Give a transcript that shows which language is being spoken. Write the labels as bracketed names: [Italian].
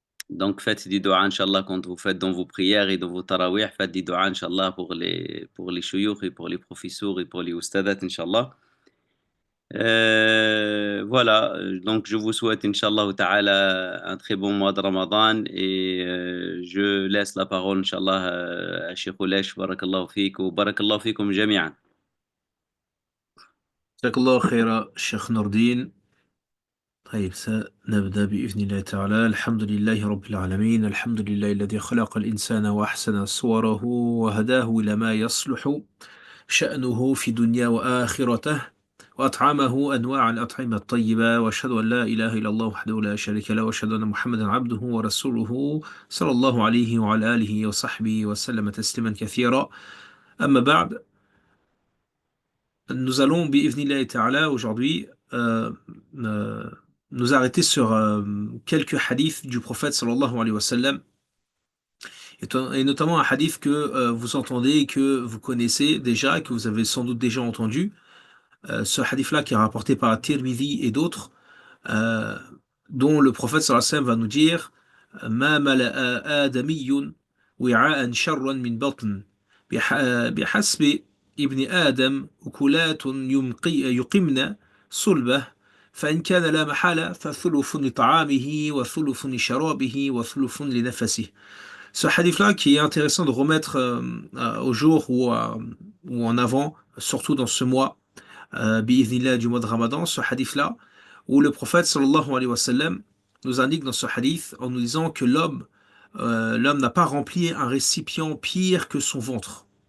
[French] Donc faites des doigts, Inch'Allah, quand vous faites dans vos prières et dans vos tarawih, faites des doigts, Inch'Allah, pour les shuyukh et pour les professeurs et pour les ustadat, Inch'Allah. Voilà, donc je vous souhaite, Inch'Allah ta'ala, un très bon mois de Ramadan et je laisse la parole, Inch'Allah, à Cheikh Oulesh, barakallahu fik, ou barakallahu fikum jami'an. [Arabic] جزاك الله خيرا الشيخ نور الدين. طيب سنبدأ بإذن الله تعالى. الحمد لله رب العالمين، الحمد لله الذي خلق الإنسان وأحسن صوره وهداه إلى ما يصلح شأنه في دنيا وآخرته، وأطعمه أنواع الأطعمة الطيبة، وأشهد أن لا إله إلا الله وحده لا شريك له، وأشهد أن محمدا عبده ورسوله صلى الله عليه وعلى آله وصحبه وسلم تسليما كثيرا. أما بعد، [French] nous allons [Arabic] بإذن [French] ta'ala aujourd'hui euh, nous arrêter sur quelques hadiths du prophète sallallahu alayhi wa sallam, et notamment un hadith que vous entendez et que vous connaissez déjà, que vous avez sans doute déjà entendu. Ce hadith-là qui est rapporté par Tirmidhi et d'autres, euh, dont le prophète sallallahu alayhi wa sallam va nous dire [Arabic] ما ملأ آدمي وعاء شرا من بطن بحسب ابن آدم أكلات يقمن صلبه فإن كان لا محالة فثلث لطعامه وثلث لشرابه وثلث لنفسه. [French] Ce hadith-là qui est intéressant de remettre au jour ou en avant, surtout dans ce mois, bi'idhnillah, du mois de Ramadan, ce hadith-là, où le prophète sallallahu alayhi wa sallam nous indique dans ce hadith en nous disant que l'homme n'a pas rempli un récipient pire que son ventre.